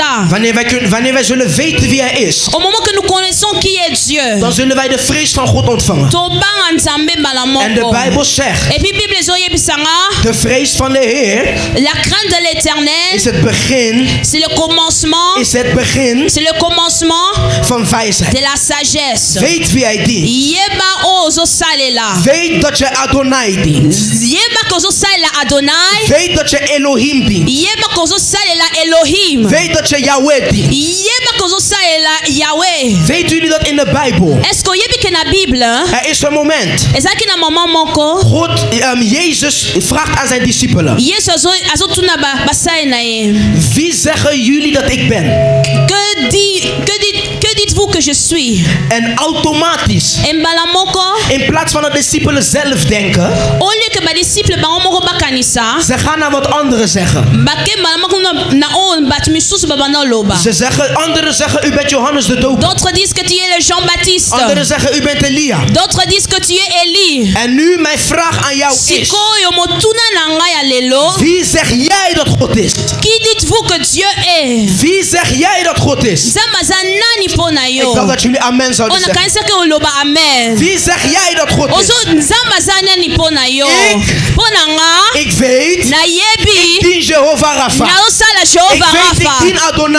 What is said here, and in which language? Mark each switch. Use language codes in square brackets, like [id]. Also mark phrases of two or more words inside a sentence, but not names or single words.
[nl] Wanneer wij zullen weten wie hij is, dan zullen wij de vrees van God ontvangen. En de Bijbel zegt, de vrees van de Heer is het begin, is het begin van wijsheid. [fr] De la sagesse. [nl] Weet wie hij dient. Weet dat je Adonai dient. Weet dat je Elohim dient. Weet dat je Yahweh dient. Weten jullie dat in de Bijbel? Er is een moment. God, Jezus vraagt aan zijn discipelen. Wie zeggen jullie dat ik ben? [fr] Que dites-vous que je suis? [nl] En automatisch. In plaats van dat de discipelen zelf denken. Ze gaan naar wat anderen zeggen. Ze zeggen, anderen zeggen u bent Johannes de Doper. [fr] D'autres disent que tu es le Jean-Baptiste. [nl] Anderen zeggen u bent Elia. [fr] D'autres disent que tu es Elie. [nl] En nu mijn vraag aan jou is. Wie zeg jij dat God is? [fr] Qui dites-vous que Dieu est? [nl] Wie zeg jij dat God is? Ik dacht dat jullie amen zouden zeggen. Wie zeg jij dat God is? Ik weet. Ik dien Jehovah Rapha. Ik weet ik dien Adonai.